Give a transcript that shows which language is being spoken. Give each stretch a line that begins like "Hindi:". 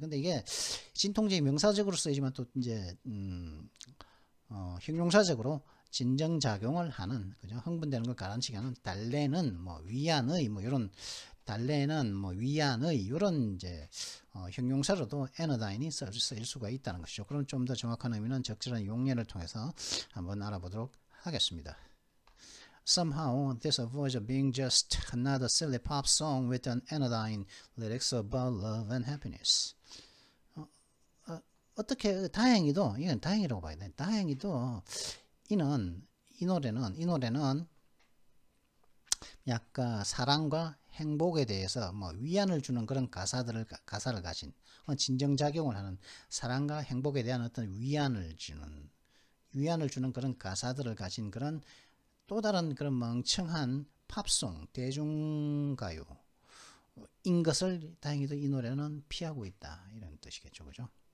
Korean: 근데 이게 진통제의 명사적으로 쓰이지만 또 이제 형용사적으로 진정작용을 하는 그죠? 흥분되는 걸 가라앉히게 하는 달래는 뭐 위안의 뭐 이런 달래는 뭐 위안의 이런 이제 형용사로도 에너다인이 쓰일 수가 있다는 것이죠. 그럼 좀 더 정확한 의미는 적절한 용례를 통해서 한번 알아보도록 하겠습니다.
English: Somehow this avoids being just another silly pop song with an anodyne lyrics about love and happiness.
Korean: 어떻게 다행히도 이건 다행이라고 봐야 돼. 다행히도 이 노래는 약간 사랑과 행복에 대해서 뭐 위안을 주는 그런 가사를 가진 진정작용을 하는 사랑과 행복에 대한 어떤 위안을 주는 그런 가사들을 가진 그런 또 다른 그런 멍청한 팝송 대중가요인 것을 다행히도 이 노래는 피하고 있다 이런 뜻이겠죠, 그죠?